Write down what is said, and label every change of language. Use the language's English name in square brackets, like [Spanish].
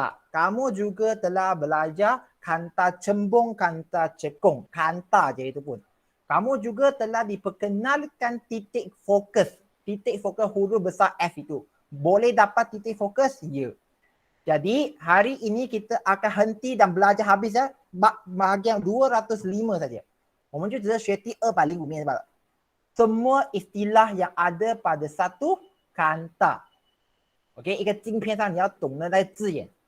[Malay] Kamu juga telah belajar kanta cembung, kanta cekung. Kanta je itu pun. Kamu juga telah diperkenalkan titik fokus. Titik fokus huruf besar F itu. Boleh dapat titik fokus? Ya. Jadi hari ini kita akan henti dan belajar habis ya. Bahagian 205 saja. [Chinese] 我们就只是学第205面罢了。 [Malay] semua istilah yang ada pada satu kanta. [Chinese] Okey, 一个镜片上你要懂得那字眼。